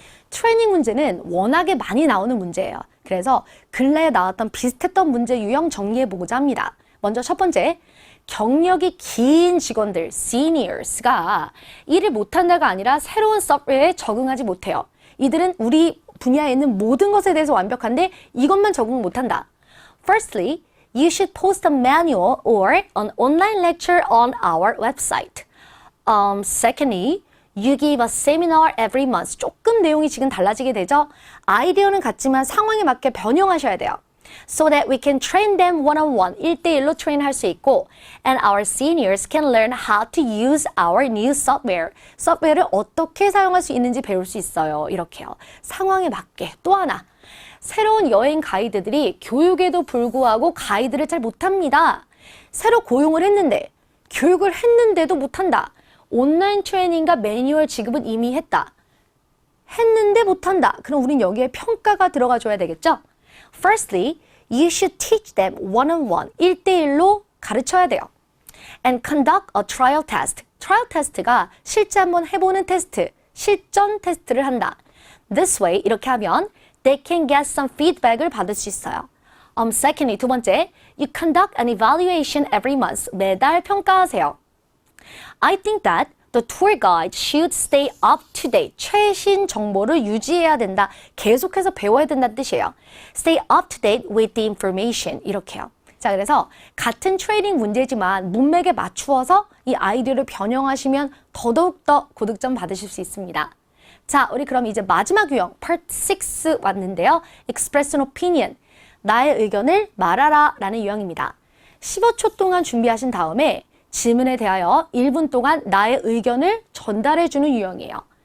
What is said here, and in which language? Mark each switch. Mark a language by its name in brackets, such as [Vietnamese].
[Korean] 트레이닝 문제는 워낙에 많이 나오는 문제예요. 그래서 근래에 나왔던 비슷했던 문제 유형 정리해보고자 합니다. 먼저 첫 번째, 경력이 긴 직원들, seniors가 일을 못한다가 아니라 새로운 소프트웨어에 적응하지 못해요. 이들은 우리 분야에 있는 모든 것에 대해서 완벽한데 이것만 적응 못한다. [English] Firstly, you should post a manual or an online lecture on our website. Secondly, you give a seminar every month. [Korean] 조금 내용이 지금 달라지게 되죠. 아이디어는 같지만 상황에 맞게 변형하셔야 돼요. [English] So that we can train them one-on-one, [Korean] 1대1로 트레인할 수 있고 [English] and our seniors can learn how to use our new software. [Korean] 소프트웨어를 어떻게 사용할 수 있는지 배울 수 있어요. 이렇게요. 상황에 맞게. 또 하나, 새로운 여행 가이드들이 교육에도 불구하고 가이드를 잘 못합니다. 새로 고용을 했는데 교육을 했는데도 못한다. 온라인 트레이닝과 매뉴얼 지급은 이미 했다. 했는데 못한다. 그럼 우린 여기에 평가가 들어가 줘야 되겠죠? [English] Firstly, you should teach them one-on-one, [Korean] 1대1로 가르쳐야 돼요. [English] And conduct a trial test. [Korean] 트라이얼 테스트가 실제 한번 해보는 테스트, 실전 테스트를 한다. [English] This way, [Korean] 이렇게 하면 [English] they can get some feedback을 [Korean] 받을 수 있어요. [English] Secondly, [Korean] 두 번째, [English] you conduct an evaluation every month. [Korean] 매달 평가하세요. [English] I think that the tour guide should stay up to date. [Korean] 최신 정보를 유지해야 된다. 계속해서 배워야 된다는 뜻이에요. [English] Stay up to date with the information. [Korean] 이렇게요. 자, 그래서 같은 트레이닝 문제지만 문맥에 맞추어서 이 아이디어를 변형하시면 더더욱더 고득점 받으실 수 있습니다. 자, 우리 그럼 이제 마지막 유형, Part 6 왔는데요. [English] Express an opinion. [Korean] 나의 의견을 말하라 라는 유형입니다. 15초 동안 준비하신 다음에 질문에 대하여 1분 동안 나의 의견을 전달해주는 유형이에요.